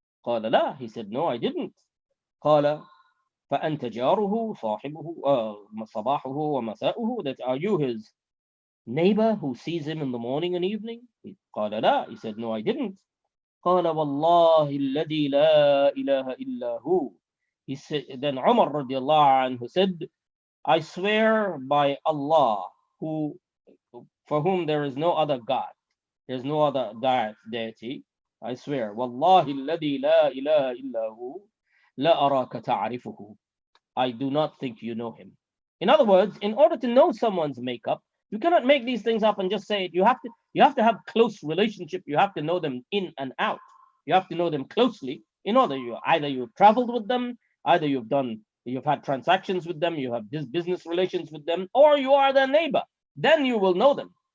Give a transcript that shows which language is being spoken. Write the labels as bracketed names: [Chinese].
[Arabic] قال لا, [English] he said no, I didn't. [Arabic] قال فأنت جاره صاحبه صباحه ومساؤه, [English] that are you his neighbor who sees him in the morning and evening? [Arabic] قال لا. [English] He said, no, I didn't. [Arabic] قال والله الذي لا إله إلا هو. [English] He said, then Umar radiallahu anhu said, I swear by Allah, who for whom there is no other God, there's no other deity. I swear, [Arabic] والله الذي لا إله إلا هو لا أراك تعرفه. [English] I do not think you know him. In other words, in order to know someone's makeup, you cannot make these things up and just say it. You have to have close relationship. You have to know them in and out. You have to know them closely in order either you've traveled with them, either you've had transactions with them, you have business relations with them, or you are their neighbor. Then you will know them.